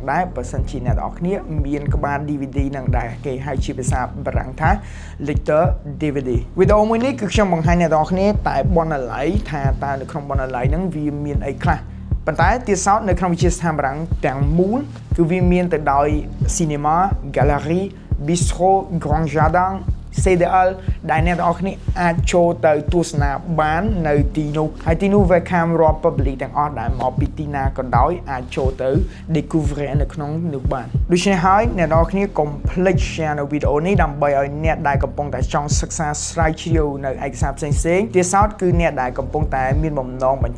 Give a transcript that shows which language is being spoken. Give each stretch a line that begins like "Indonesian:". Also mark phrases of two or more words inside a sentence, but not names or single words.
Khmer: ដែរបើសិនជាអ្នកទាំងអស់គ្នាមានក្បាល DVD នឹងដែរគេហៅជាភាសាបារាំងថា
French: lecteur DVD
Khmer: វីដេអូមួយនេះគឺខ្ញុំបង្ហាញអ្នកទាំងអស់គ្នាតែបណ្ណាល័យថាតើនៅក្នុងបណ្ណាល័យហ្នឹងវាមានអីខ្លះប៉ុន្តែទៀតសោតនៅក្នុងវិទ្យាស្ថានបារាំងទាំងមូលគឺវាមានទៅដោយ
French: cinéma galerie bistro grand jardin
Khmer: CDL ដែលអ្នកទាំងអស់គ្នាអាចចូលទៅទស្សនាបាននៅទីនោះហើយទីនោះ welcome រាល់ public ទាំងអស់ដែលមកពីទីណាក៏ដោយអាចចូលទៅ discover នៅក្នុងនោះបានដូច្នេះហើយអ្នកទាំងអស់គ្នាកុំ ភ្លេច share នៅវីដេអូនេះដើម្បីឲ្យអ្នកដែលកំពុងតែចង់សិក្សាស្រាវជ្រាវនៅឯកសារផ្សេងៗទៀតសោតគឺអ្នកដែលកំពុងតែមានបំណងបញ្ច